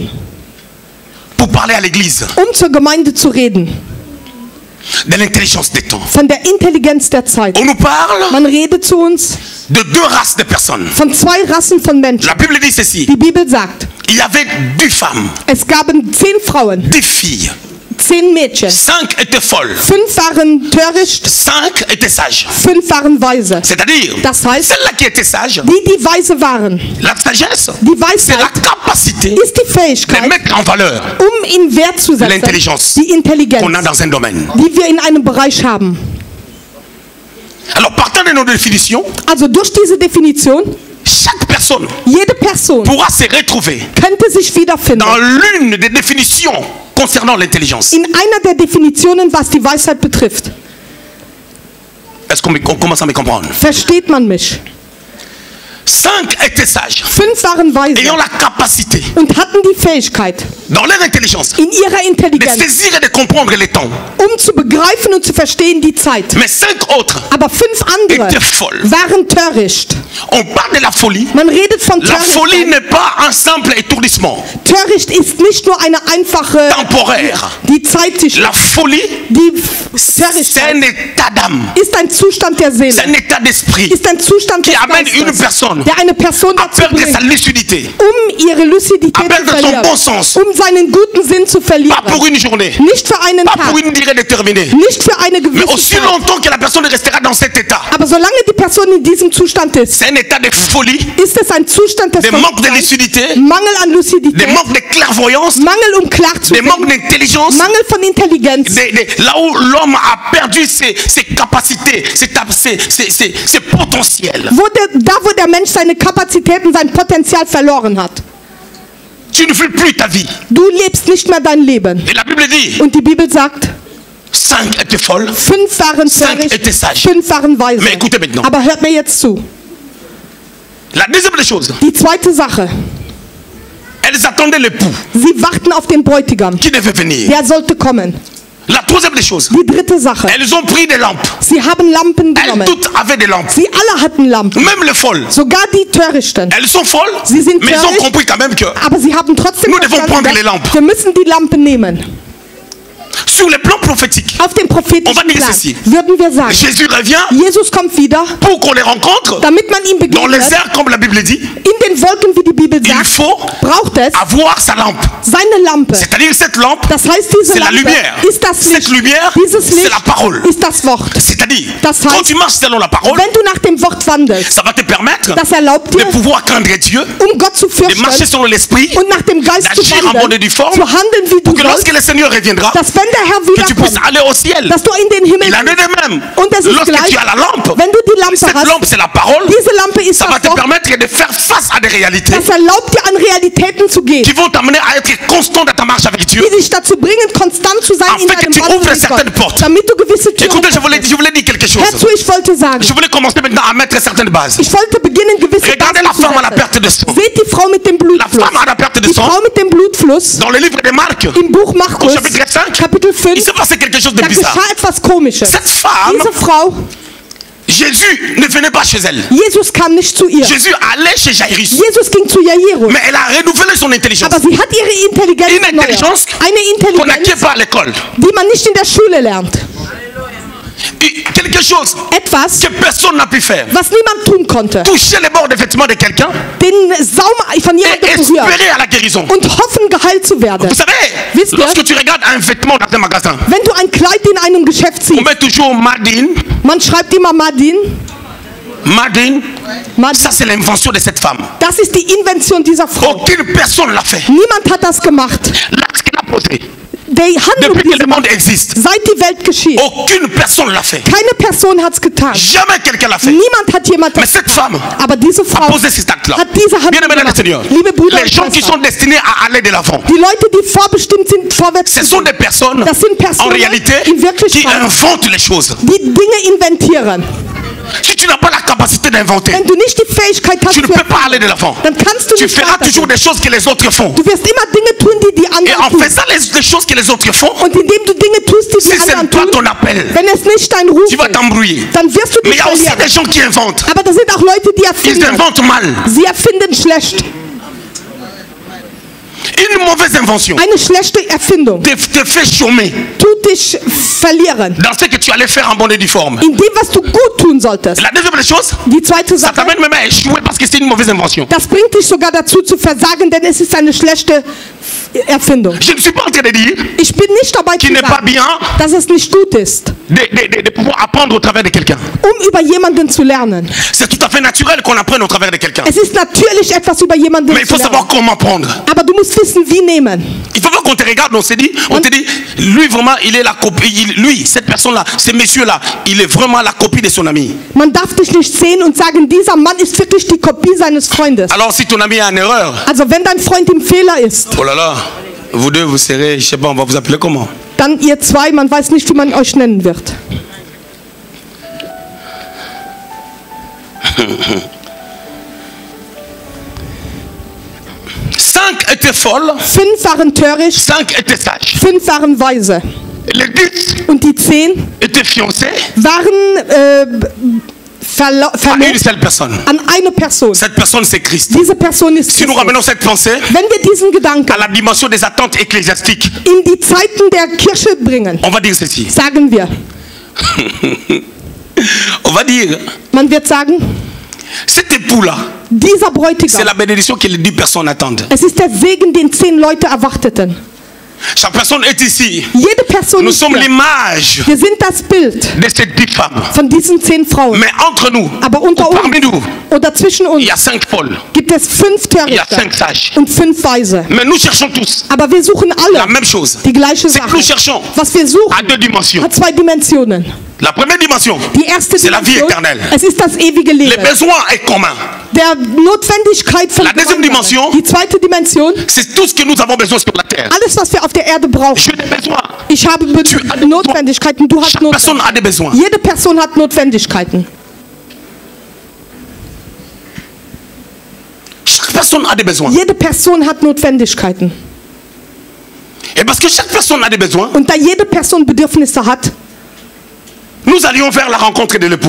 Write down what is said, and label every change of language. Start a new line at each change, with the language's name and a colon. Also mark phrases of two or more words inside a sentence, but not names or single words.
French: pour parler à l'Église
German: zur Gemeinde zu reden,
French: de l'intelligence des temps.
German: von der Intelligenz der Zeit.
French: On nous parle
German: Man redet zu uns
French: de 2 races de personnes.
German: von 2 Rassen von Menschen.
French: La Bible dit ceci.
German: Die Bibel sagt,
French: Il y avait 10 femmes,
German: es gaben 10 Frauen,
French: 10 filles.
German: 10 Mädchen.
French: 5 étaient folles.
German: 5 waren töricht,
French: 5 étaient sages.
German: 5 waren weise.
French: C'est-à-dire,
German: Das heißt,
French: celle-là qui était sage,
German: die weise waren,
French: la sagesse,
German: die
French: c'est la
German: Weisheit
French: capacité
German: ist die
French: de
German: Fähigkeit,
French: mettre en valeur
German: in Wert zu setzen,
French: l'intelligence
German: die Intelligenz,
French: qu'on a dans un domaine.
German: die wir in einem Bereich haben.
French: Alors, partant de nos définitions,
German: Also durch diese Definition,
French: chaque personne
German: jede Person
French: pourra se retrouver
German: könnte sich wiederfinden
French: dans l'une des définitions concernant l'intelligence.
German: in einer der Definitionen, was die Weisheit betrifft.
French: Est-ce qu'on commence à me comprendre?
German: Versteht man mich?
French: 5 étaient sages,
German: 5 waren weise
French: ayant la capacité,
German: und hatten die Fähigkeit,
French: dans leur intelligence,
German: in ihrer
French: de
German: Intelligenz,
French: saisir et de comprendre les temps.
German: zu begreifen und zu verstehen die Zeit.
French: Mais 5 autres
German: Aber 5 andere
French: étaient folles.
German: waren töricht.
French: On parle de la folie.
German: Man redet von
French: La folie
German: Töricht.
French: n'est pas un simple étourdissement
German: Töricht ist nicht nur eine einfache,
French: temporaire.
German: die Zeit sich,
French: La folie,
German: die
French: c'est un
German: Törichtheit
French: état d'âme,
German: ist ein Zustand der
French: c'est
German: Seele,
French: un état d'esprit
German: ist ein Zustand
French: qui
German: des
French: amène une
German: Geistes,
French: personne
German: der eine Person
French: à
German: dazu
French: perdre sa
German: bringt,
French: lucidité.
German: ihre Lucidität
French: À
German: zu
French: perdre son
German: verlieren,
French: bon sens.
German: seinen guten Sinn zu
French: Pas
German: verlieren.
French: pour une journée,
German: Nicht für einen
French: pas
German: Tag,
French: pour une durée déterminée,
German: nicht für eine
French: mais
German: gewisse
French: aussi
German: Zeit.
French: longtemps que la personne restera dans cet état.
German: Aber solange die Person in diesem Zustand ist,
French: C'est un état de folie,
German: ist es ein Zustand des
French: de manque de
German: Verliebtseins,
French: lucidité,
German: Mangel an
French: de
German: Lucidität,
French: manque de clairvoyance,
German: Mangel klar zu
French: de manque
German: denken,
French: d'intelligence.
German: Mangel von Intelligenz.
French: Là où l'homme a perdu ses capacités, ses potentiels.
German: Wo der Mensch seine Kapazitäten, sein Potenzial verloren hat.
French: Tu ne vis plus ta vie.
German: Du lebst nicht mehr dein Leben.
French: Et la Bible dit,
German: Und die Bibel sagt,
French: 5 étaient folles,
German: 5 waren 5 töricht,
French: étaient sages.
German: 5 waren weise.
French: Mais écoutez maintenant.
German: Aber hört mir jetzt zu.
French: La deuxième des choses,
German: Die zweite Sache.
French: elles attendaient l'époux
German: Sie warten auf den Bräutigam.
French: qui devait venir.
German: Der sollte kommen.
French: La troisième des choses,
German: Die dritte Sache.
French: elles ont pris des lampes.
German: Sie haben Lampen
French: Elles
German: genommen.
French: toutes avaient des lampes.
German: Sie alle hatten Lampen.
French: Même les folles.
German: Sogar die Törichten.
French: Elles sont folles,
German: Sie sind
French: mais ils ont
German: töricht.
French: compris quand même que
German: Aber sie haben trotzdem
French: Nous devons
German: verstanden,
French: prendre les lampes.
German: wir müssen die Lampen nehmen.
French: sur le plan prophétique,
German: Auf dem
French: On va
German: prophetischen
French: dire
German: Plan
French: ceci.
German: würden wir sagen,
French: Jésus revient
German: Jesus kommt wieder,
French: pour qu'on les rencontre
German: damit man ihm
French: dans les
German: begegnet.
French: airs, comme la Bible dit.
German: In den Wolken, wie die Bibel
French: Il
German: sagt,
French: faut
German: braucht es
French: avoir sa lampe.
German: seine Lampe.
French: C'est-à-dire cette lampe,
German: Das heißt, diese
French: c'est la
German: Lampe
French: lumière.
German: ist das
French: Cette
German: Licht.
French: lumière,
German: Dieses
French: c'est
German: Licht
French: la parole.
German: ist das Wort.
French: C'est-à-dire,
German: Das
French: quand
German: heißt,
French: tu marches selon la parole,
German: wenn du nach dem Wort wandelst,
French: ça va te permettre
German: das erlaubt
French: de
German: dir,
French: pouvoir craindre Dieu,
German: Gott zu
French: de marcher
German: fürchten
French: selon l'esprit,
German: und nach dem Geist zu
French: d'agir en bonne et due
German: wandeln,
French: forme,
German: zu handeln, wie du
French: pour que lorsque
German: sollst,
French: le Seigneur reviendra,
German: dass wenn der Herr
French: que tu puisses
German: wiederkommt,
French: aller au ciel.
German: dass du in den Himmel
French: Il en est
German: gehst.
French: de même.
German: Und es ist
French: Lorsque
German: gleich,
French: tu as la lampe,
German: wenn du die Lampe
French: cette lampe
German: hast,
French: c'est la parole,
German: diese Lampe ist
French: ça va
German: das
French: te
German: Wort,
French: permettre de faire face à des réalités
German: das erlaubt dir, an Realitäten zu gehen,
French: qui vont t'amener à être constant dans ta marche avec Dieu.
German: die dich dazu bringen, konstant zu sein
French: En
German: in
French: fait,
German: deinem
French: tu
German: Wandel
French: ouvres
German: mit
French: certaines
German: Gott,
French: portes.
German: damit du gewisse Türen
French: Écoutez, je
German: öffnest.
French: voulais dire quelque chose.
German: Hör zu, ich wollte sagen,
French: Je voulais commencer maintenant à mettre certaines bases.
German: ich wollte beginnen, gewisse
French: Regardez la
German: Basen zu
French: femme à la
German: setzen.
French: perte de sang.
German: Seht die Frau mit dem
French: La
German: Blutfluss.
French: femme à la perte de
German: Die
French: sang,
German: Frau mit dem Blutfluss
French: dans le livre de Marc,
German: im Buch
French: au
German: Markus,
French: chapitre 5,
German: Kapitel 5,
French: il s'est passé quelque chose de
German: da
French: bizarre.
German: geschah etwas Komisches.
French: Cette femme,
German: Diese Frau,
French: Jésus ne venait pas chez elle.
German: Jesus kam nicht zu ihr.
French: Jésus allait chez Jairus.
German: Jesus ging zu Jairus.
French: Mais elle a renouvelé son intelligence.
German: Aber sie hat ihre Intelligenz
French: Une
German: erneuert.
French: intelligence
German: Eine
French: qu'on n'acquiert
German: Intelligenz,
French: pas à l'école.
German: die man nicht in der Schule lernt.
French: Quelque chose
German: Etwas,
French: que personne n'a pu faire.
German: was niemand tun konnte.
French: Toucher les bords des vêtements de quelqu'un
German: Den Saum von
French: et
German: jemandem berühren
French: espérer à la guérison.
German: und hoffen, geheilt zu werden.
French: Vous savez,
German: Wisst ihr?
French: lorsque tu regardes un vêtement dans un magasin,
German: Wenn du ein Kleid in einem Geschäft
French: on
German: siehst,
French: met toujours Madine.
German: man schreibt immer Madin.
French: Madine,
German: Madin.
French: ça c'est l'invention de cette femme.
German: Das ist die Invention dieser Frau.
French: Aucune personne l'a fait.
German: Niemand hat das gemacht.
French: L'acte qu'elle a posé,
German: Die Handlung,
French: depuis
German: die
French: que
German: sie
French: le monde
German: macht,
French: existe,
German: seit die Welt geschieht.
French: aucune personne l'a fait.
German: Keine Person hat es getan.
French: Jamais quelqu'un l'a fait.
German: Niemand hat jemand
French: Mais
German: das
French: cette
German: getan.
French: femme
German: Aber diese
French: a
German: Frau
French: posé cet acte-là.
German: hat diese
French: Bien
German: Handlung
French: aimé dans le
German: gemacht.
French: Seigneur.
German: Liebe Brüder
French: Les gens
German: und
French: qui sont
German: Schwestern,
French: destinés à aller de l'avant,
German: die Leute, die vorbestimmt sind, vorwärts
French: ce
German: zu
French: sont
German: gehen,
French: des personnes
German: das sind
French: en
German: Personen,
French: réalité
German: in
French: qui
German: Wirklichkeit,
French: inventent les choses.
German: die Dinge inventieren.
French: Si tu n'as pas la capacité d'inventer,
German: Wenn du nicht die Fähigkeit hast,
French: tu ne
German: zu
French: peux pas aller de l'avant.
German: dann kannst du
French: Tu
German: nicht
French: feras
German: weitergehen.
French: toujours des choses que les autres font.
German: Du wirst immer Dinge tun, die die
French: Et
German: anderen
French: en
German: tun.
French: faisant les choses que les autres font,
German: Und indem du Dinge tust, die
French: si
German: die
French: ce n'est
German: anderen
French: pas
German: tun,
French: ton appel,
German: wenn es nicht dein Ruf
French: tu vas
German: ist,
French: t'embrouiller.
German: dann wirst du
French: Mais il
German: dich
French: y a aussi
German: verlieren.
French: des gens qui inventent.
German: Aber da sind auch Leute, die
French: Ils
German: erfinden.
French: inventent mal.
German: Sie erfinden schlecht.
French: Une mauvaise invention
German: Eine schlechte Erfindung
French: te fait chômer
German: tut dich verlieren.
French: dans ce que tu allais faire en bonne et due forme.
German: In dem, was du gut tun solltest.
French: La deuxième des choses,
German: Die zweite
French: ça
German: Sache,
French: t'amène même à échouer parce que c'est une mauvaise invention.
German: das bringt dich sogar dazu zu versagen, denn es ist eine schlechte Erfindung.
French: Je ne suis pas en train de dire
German: Ich bin nicht dabei zu
French: qu'il n'est pas
German: sagen,
French: bien
German: dass es nicht gut ist,
French: de pouvoir apprendre au travers de quelqu'un.
German: über jemanden zu lernen.
French: C'est tout à fait naturel qu'on apprenne au travers de quelqu'un.
German: Es ist natürlich etwas über jemanden
French: Mais il
German: zu
French: faut savoir
German: lernen.
French: comment prendre.
German: Aber du musst wissen, wie nehmen.
French: Il faut pas qu'on te regarde, on te dit, lui vraiment, il est la copie, lui, cette personne-là, ce monsieur-là, il est vraiment la copie de son ami.
German: Man darf dich nicht sehen und sagen, dieser Mann ist wirklich die Kopie seines Freundes.
French: Alors si ton ami a une erreur,
German: Also wenn dein Freund im Fehler ist,
French: oh là là, vous deux, vous serez, je sais pas, on va vous appeler comment?
German: dann ihr zwei, man weiß nicht, wie man euch nennen wird.
French: Cinq étaient folles,
German: 5 waren töricht,
French: 5 étaient sages.
German: 5 waren weise.
French: Les 10
German: Und die 10
French: étaient fiancés
German: waren
French: à une
German: verlobt
French: seule personne.
German: an eine Person.
French: Cette personne, c'est Christ.
German: Diese Person ist
French: Si nous
German: Christus.
French: ramenons cette pensée
German: Wenn wir diesen Gedanken
French: à la dimension des attentes ecclésiastiques,
German: in die Zeiten der Kirche bringen,
French: on va dire ceci.
German: sagen wir,
French: On va dire,
German: man wird sagen,
French: cet époux-là,
German: dieser
French: c'est
German: Bräutigam,
French: la bénédiction que les 10 personnes attendent.
German: es ist der Segen, den 10 Leute erwarteten.
French: Chaque personne est ici.
German: Jede Person
French: Nous
German: ist
French: sommes
German: hier.
French: l'image
German: Wir sind das Bild
French: de ces 10 femmes.
German: von diesen 10 Frauen.
French: Mais entre nous,
German: Aber unter
French: ou parmi
German: uns
French: nous,
German: oder zwischen uns
French: il y a 5 folles,
German: gibt es 5
French: il y a 5
German: Törichte
French: sages.
German: und 5 Weise.
French: Mais nous cherchons tous
German: Aber wir suchen
French: la
German: alle
French: même chose.
German: die gleiche
French: C'est que
German: Sache.
French: nous cherchons
German: Was wir suchen,
French: à 2 dimensions.
German: hat 2 Dimensionen.
French: La première dimension,
German: Die erste
French: c'est la vie
German: Dimension,
French: éternelle.
German: es ist das ewige
French: le
German: Leben.
French: besoin est commun.
German: der Notwendigkeit von
French: La deuxième
German: Gemeinschaft.
French: dimension,
German: Die zweite Dimension,
French: c'est tout ce que nous avons besoin sur la terre.
German: alles, was wir auf der Erde brauchen.
French: J'ai des besoins.
German: Ich habe Notwendigkeiten, du hast
French: Chaque personne a des
German: Notwendigkeiten.
French: besoins.
German: Jede Person hat Notwendigkeiten.
French: Chaque personne a des besoins.
German: Jede Person hat Notwendigkeiten.
French: Et parce que chaque personne a des besoins,
German: Und da jede Person Bedürfnisse hat,
French: nous allions vers la rencontre de l'époux.